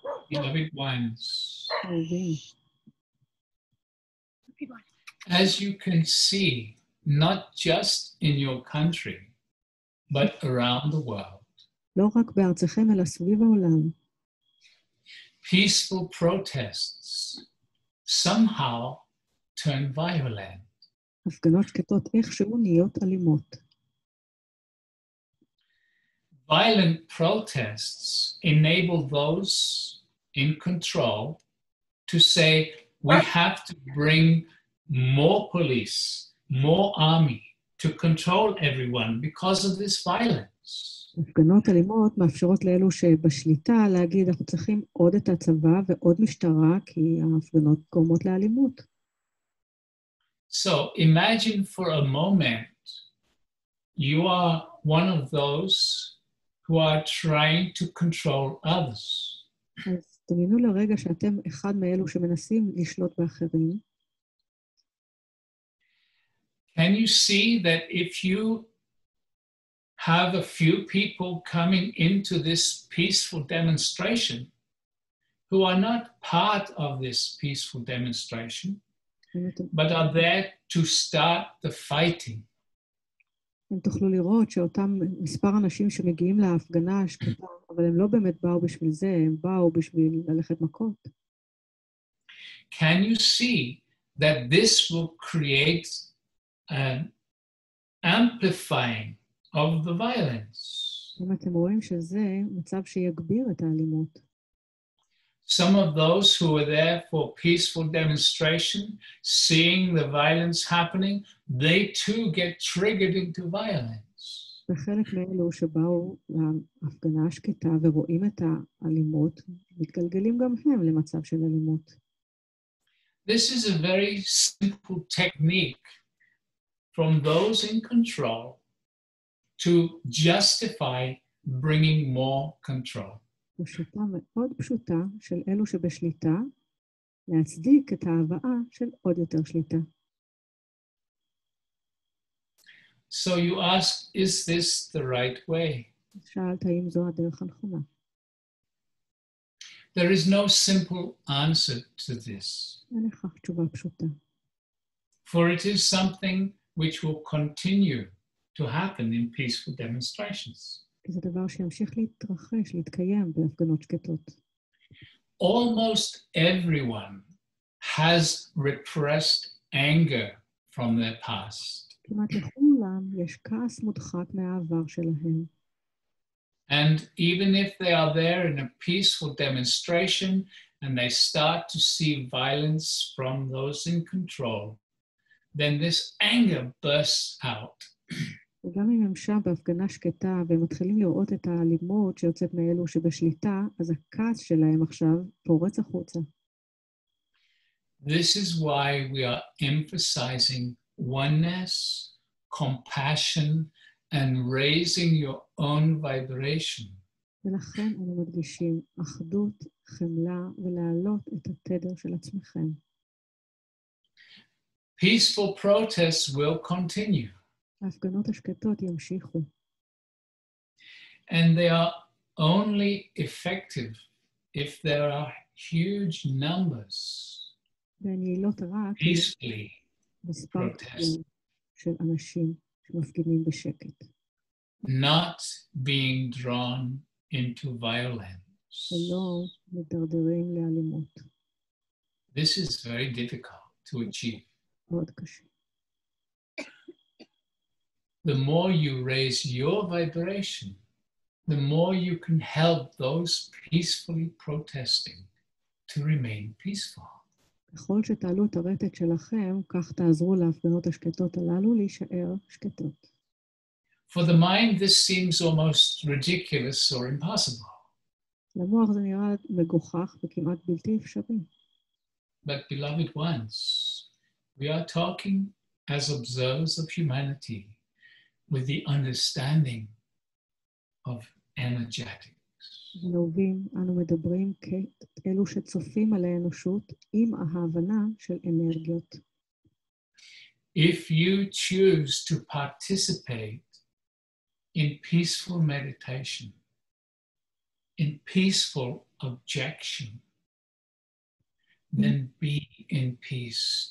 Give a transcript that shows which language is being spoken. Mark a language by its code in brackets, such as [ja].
[en] Beloved ones, as you can see, not just in your country, but around the world, [he] לא רק בארצכם, אלא סביב העולם. [en] peaceful protests somehow turn violent. [he] הפגנות שקטות איכשהו נהיות אלימות. [en] Violent protests enable those in control to say, we have to bring more police, more army to control everyone because of this violence. [he] הפגנות אלימות מאפשרות לאלו שבשליטה להגיד, אנחנו צריכים עוד את הצבא ועוד משטרה, כי ההפגנות גורמות לאלימות. [en] So imagine for a moment, you are one of those who are trying to control others. [he] אז תדמיינו לרגע שאתם אחד מאלו שמנסים לשלוט באחרים. [en] Can you see that if you have a few people coming into this peaceful demonstration who are not part of this peaceful demonstration, but are there to start the fighting? [he] אתם תוכלו לראות שאותם מספר אנשים שמגיעים להפגנה השקטה, אבל הם לא באמת באו בשביל זה, הם באו בשביל ללכת מכות. [en] Can you see that this will create an amplifying of the violence? [he] אם אתם רואים שזה מצב שיגביר את האלימות. [en] Some of those who were there for peaceful demonstration, seeing the violence happening, they too get triggered into violence. [he] וחלק מאלו שבאו להפגנה השקטה ורואים את האלימות, מתגלגלים גם הם למצב של אלימות. [en] This is a very simple technique from those in control to justify bringing more control. [he] שיטה מאוד פשוטה של אלו שבשליטה, להצדיק את ההבאה של עוד יותר שליטה. [en] So you ask, is this the right way? [he] שאלת האם זו הדרך הנכונה. [en] There is no simple answer to this. [he] אין לכך תשובה פשוטה. [en] For it is something which will continue to happen in peaceful demonstrations. [he] כי זה דבר שימשיך להתרחש, להתקיים בהפגנות שקטות. [en] Almost everyone has repressed anger from their past. [he] כמעט לכולם יש כעס מודחק מהעבר שלהם. [en] And even if they are there in a peaceful demonstration and they start to see violence from those in control, then this anger bursts out. [he] וגם אם הם שם בהפגנה שקטה והם מתחילים לראות את האלימות שיוצאת מאלו שבשליטה, אז הכעס שלהם עכשיו פורץ החוצה. [en] This is why we are emphasizing oneness, compassion, and raising your own vibration. [he] ולכן אנו מדגישים אחדות, חמלה ולהעלות את התדר של עצמכם. [en] Peaceful protests will continue. [he] ההפגנות השקטות ימשיכו. [en] And they are only effective if there are huge numbers [he] והן יעילות רק [en] peacefully [he] מספר [en] protesting, [he] של אנשים שמפגינים בשקט. [en] not being drawn into violence. [he] ולא מדרדרים לאלימות. [en] This is very difficult to achieve. [he] מאוד קשה. [en] The more you raise your vibration, the more you can help those peacefully protesting to remain peaceful. [he] ככל שתעלו את הרטט שלכם, כך תעזרו להפגנות השקטות הללו להישאר שקטות. [en] For the mind, this seems almost ridiculous or impossible. [he] למוח זה נראה מגוחך וכמעט בלתי אפשרי. [en] But beloved ones, we are talking as observers of humanity with the understanding of energetics. [he] ונאובים, אנו מדברים כאלו שצופים על האנושות עם ההבנה של אנרגיות. [en] If you choose to participate in peaceful meditation, in peaceful objection, then be in peace.